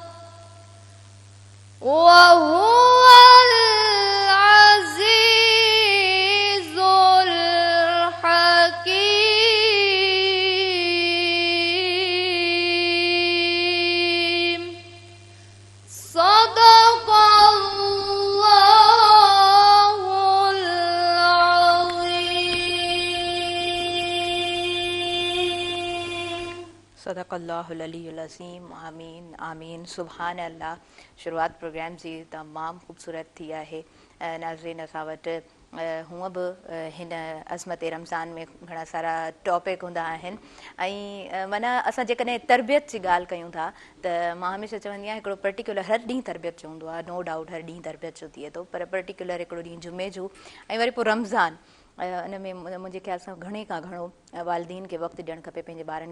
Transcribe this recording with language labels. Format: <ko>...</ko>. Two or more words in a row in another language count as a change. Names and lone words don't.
<ar>وهو العزيز الحكيم صدق الله العظيم صدق الله العلي العظيم. آمين آمين سبحان الله.</ar> <sd>शुरूआत प्रोग्राम जी तमामु ख़ूबसूरत थी आहे। नाज़रीन, असां वटि हूअं बि हिन अज़मत रमज़ान में घणा सारा टॉपिक हूंदा आहिनि ऐं माना असां जेकॾहिं तरबियत जी ॻाल्हि कयूं था त मां हमेशह चवंदी आहियां हिकिड़ो पर्टिकुलर हर ॾींहुं तरबियत जो हूंदो आहे,</sd> <en>no doubt</en> <sd>हर ॾींहुं तरबियत जो थिए थो, पर पर्टिकुलर हिकिड़ो ॾींहुं जुमे जो ऐं वरी पोइ रमज़ान उन में मुंहिंजे ख़्याल सां घणे खां घणो वालिदीन खे वक़्तु ॾियणु खपे पंहिंजे ॿारनि खे।</sd>